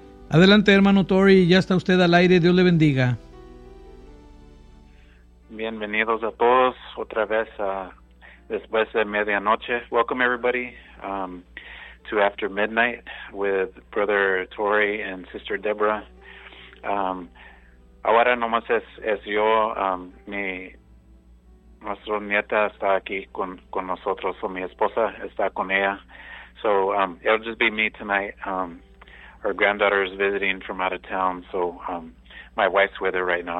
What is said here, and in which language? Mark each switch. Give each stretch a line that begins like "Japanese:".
Spanish: Adelante, hermano Tori, ya está usted al aire, Dios le bendiga. Bienvenidos a todos otra vez después de medianoche.
English: Welcome everybody to After Midnight with Brother Tori and Sister Deborah.
Spanish: Ahora nomás es yo, nuestra nieta está aquí con nosotros, o mi esposa está con ella.
English: So it'll just be me tonight. Our granddaughter is visiting from out of town, so my wife's with her right now.